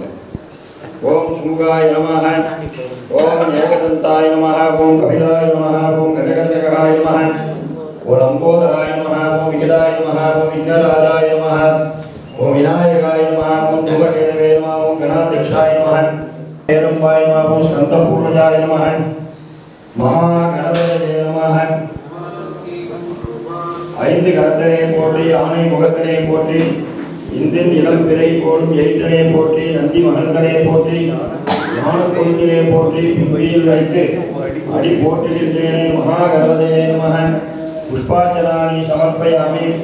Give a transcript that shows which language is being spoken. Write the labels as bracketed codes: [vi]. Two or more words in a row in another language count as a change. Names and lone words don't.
[sa] ओम सुमुखाय नमः, ओम एकदन्ताय नमः, ओम कपिलाय नमः, ओम गजकर्णकाय नमः, ओम लंबोदराय नमः, ओम विकटाय नमः, ओम विघ्नराजाय नमः, ओम विनायकाय नमः, ओम धूमकेतवे नमः, ओम गणाध्यक्षाय नमः, हेरम्बाय नमः, ओम स्कन्दपूर्वजाय नमः, महागणपतये नमः. [ta] ஐந்து கரத்தனை போற்றி, ஆணை முகத்தனை போற்றி, இந்தின் இளம் பிறை போடும் எயிற்றனை போற்றி, நந்தி மகன்களே போற்றி, ஞான கொள்கையை போற்றி, பின்புயில் வைத்து அடி போற்றிருக்கிறேனே. [sa] महागणपतये नमः। पुष्पार्चनानि समर्पयामि.